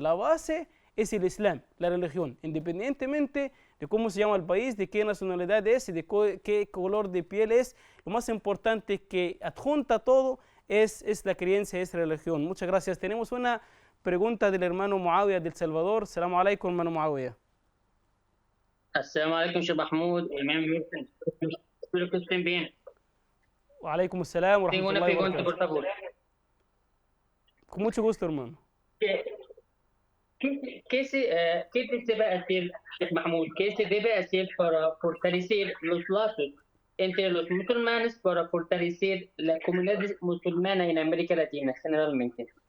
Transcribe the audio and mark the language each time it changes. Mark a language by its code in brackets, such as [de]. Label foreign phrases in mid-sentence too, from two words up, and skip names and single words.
[es] La base es el Islam, la religión, independientemente de cómo se llama el país, de qué nacionalidad es y de qué color de piel es. Lo más importante que adjunta todo es la creencia, es la religión. Muchas gracias. Tenemos una pregunta del hermano Muawiyah del Salvador. [ar] سلام عليكم, [es] hermano Muawiyah. [ar] السلام عليكم, Sheikh Mahmoud, Imam Wilson. [es] Espero que estén bien. [ar] وعليكم السلام و [es] Tengo una [ar] رحمة الله و [es] pregunta, por [ar] barakatuh. [es] favor. Con mucho gusto, hermano. ¿Qué se debe hacer, Sheikh Mahmoud? ¿Qué se debe hacer para fortalecer los lazos entre los musulmanes, para fortalecer la comunidad musulmana en América Latina, generalmente?